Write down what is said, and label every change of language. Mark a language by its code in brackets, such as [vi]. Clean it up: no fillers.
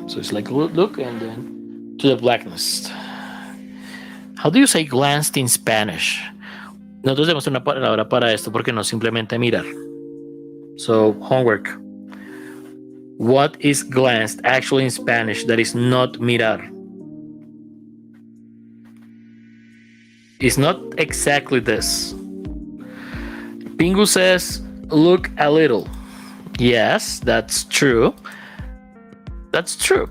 [en] So it's like look and then to the blackness. How do you say glanced in Spanish? [es] Nosotros tenemos una palabra para esto porque no es simplemente mirar. [en] So, homework. What is glanced actually in Spanish that is not mirar? It's not exactly this. Pingu says, look a little. Yes, that's true. That's true.